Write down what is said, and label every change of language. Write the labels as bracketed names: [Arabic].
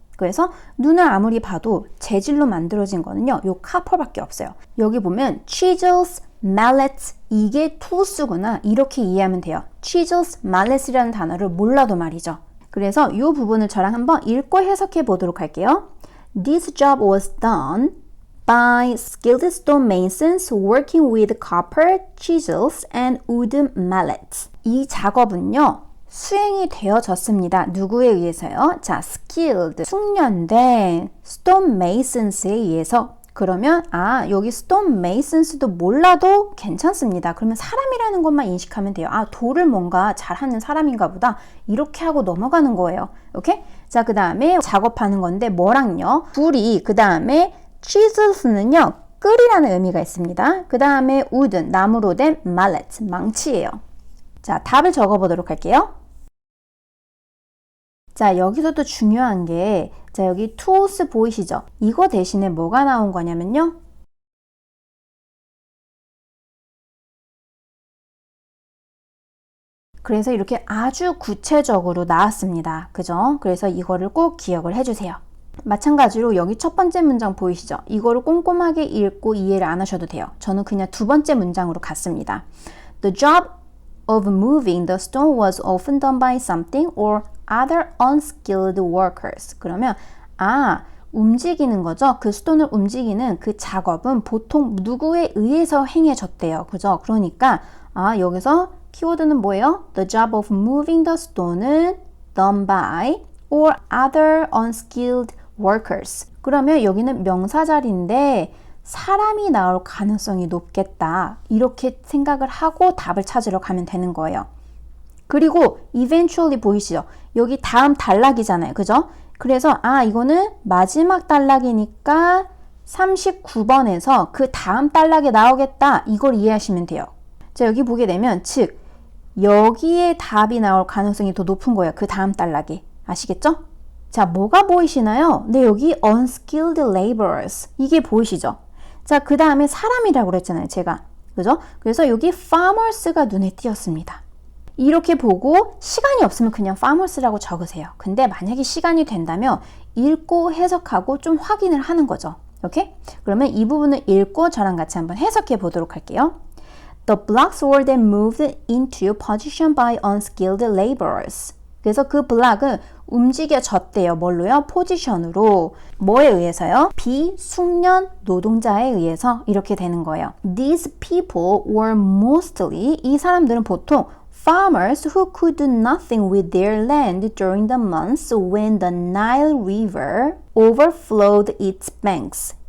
[Korean] 그래서 눈을 아무리 봐도 재질로 만들어진 거는요. 요 copper밖에 없어요. 여기 보면 chisels, mallets 이게 tools구나 이렇게 이해하면 돼요. chisels, mallets이라는 단어를 몰라도 말이죠. 그래서 이 부분을 저랑 한번 읽고 해석해 보도록 할게요. [English] This job was done by skilled stonemasons working with copper, chisels, and wooden mallets. [Korean] 이 작업은요, 수행이 되어졌습니다. 누구에 의해서요? 자, skilled, 숙련된 stonemasons에 의해서. 그러면 아, 여기 stonemasons도 몰라도 괜찮습니다. 그러면 사람이라는 것만 인식하면 돼요. 아, 돌을 뭔가 잘하는 사람인가 보다. 이렇게 하고 넘어가는 거예요. 오케이? 자, 그 다음에 작업하는 건데 뭐랑요? 불이 그 다음에 chisels는요, 끌이라는 의미가 있습니다. 그 다음에 wooden, 나무로 된 mallet, 망치예요. 자, 답을 적어보도록 할게요. 자, 여기서 또 중요한 게, 자, 여기 tools 보이시죠? 이거 대신에 뭐가 나온 거냐면요. 그래서 이렇게 아주 구체적으로 나왔습니다. 그죠? 그래서 이거를 꼭 기억을 해주세요. 마찬가지로 여기 첫 번째 문장 보이시죠? 이거를 꼼꼼하게 읽고 이해를 안 하셔도 돼요. 저는 그냥 두 번째 문장으로 갔습니다. [English] The job of moving the stone was often done by something or other unskilled workers. [Korean] 그러면 움직이는 거죠. 그 스톤을 움직이는 그 작업은 보통 누구에 의해서 행해졌대요. 그죠? 그러니까 여기서 키워드는 뭐예요? [English] The job of moving the stone은 done by or other unskilled workers. [Korean] 그러면 여기는 명사 자리인데 사람이 나올 가능성이 높겠다. 이렇게 생각을 하고 답을 찾으러 가면 되는 거예요. 그리고 eventually 보이시죠? 여기 다음 단락이잖아요. 그죠? 그래서 이거는 마지막 단락이니까 39번에서 그 다음 단락에 나오겠다. 이걸 이해하시면 돼요. 자, 여기 보게 되면 즉 여기에 답이 나올 가능성이 더 높은 거예요. 그 다음 단락에. 아시겠죠? 자, 뭐가 보이시나요? 네, 여기 unskilled laborers. 이게 보이시죠? 자, 그 다음에 사람이라고 그랬잖아요. 제가. 그죠? 그래서 여기 farmers가 눈에 띄었습니다. 이렇게 보고 시간이 없으면 그냥 farmers라고 적으세요. 근데 만약에 시간이 된다면 읽고 해석하고 좀 확인을 하는 거죠. 오케이? 그러면 이 부분을 읽고 저랑 같이 한번 해석해 보도록 할게요. [English] The blocks were then moved into position by unskilled laborers. [Korean] 그래서 그 블락은 움직여졌대요. 뭘로요? 포지션으로. 뭐에 의해서요? 비숙련 노동자에 의해서 이렇게 되는 거예요. [English] These people were mostly, 이 사람들은 보통 farmers who could do nothing with their land during the months when the Nile River overflowed its banks.